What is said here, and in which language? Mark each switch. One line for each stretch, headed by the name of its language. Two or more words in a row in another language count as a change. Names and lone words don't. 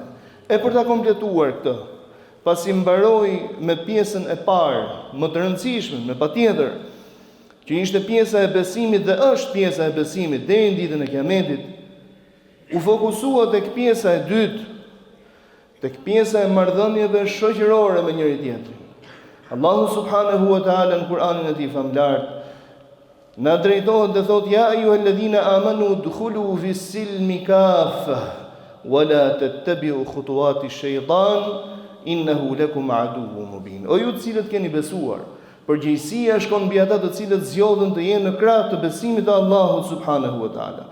Albanian: E për ta kompletuar këtë, pasi mbaroi me pjesën e parë, më të rëndësishme, me patjetër, që ishte pjesa e besimit dhe është pjesa e besimit deri në ditën e Kiametit, u fokusua tek pjesa e dytë, tek pjesa e marrëdhënieve shoqërore me njëri tjetrin. Allahu
Arabic: سبحانه وتعالى
Albanian: në Kur'anin e tij famlar na drejtohet dhe thot:
Arabic: يا أيها الذين آمنوا ادخلوا في السلم كافة ولا تتبعوا خطوات الشيطان إنه لكم عدو مبين.
Albanian: O ju të cilët keni besuar, përgjegjësia shkon mbi ata të cilët zgjodhen të jenë në krah të besimit të Allahut
Arabic: سبحانه وتعالى.